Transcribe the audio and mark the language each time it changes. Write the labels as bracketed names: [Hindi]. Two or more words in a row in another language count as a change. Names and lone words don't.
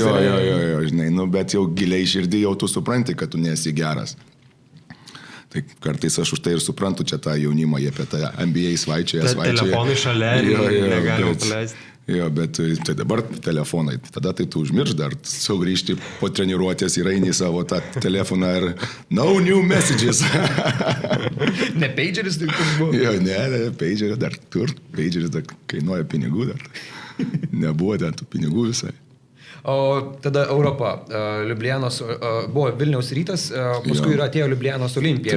[Lithuanian] jo, žinai, nu, bet jau giliai širdį jau tu supranti, kad tu nesi geras. Tai kartais aš už tai ir suprantu čia tą jaunimą, jie apie tą NBA svaičioje. Telefonai šalia, negalima paleisti. Jo, bet tai dabar telefonai, tada tai tu užmirš dar sugrįžti po treniruotės ir eini savo tą telefoną ir [English] no new messages. [Lithuanian] Ne pageris tai kur buvo? Jo, ne, pageris dar tur, pageris dar kainuoja pinigų dar. Nebuvo dar tų pinigų visai. O tada Europa, Liublianos, buvo Vilniaus Rytas, paskui atėjo Liublianos Olimpija.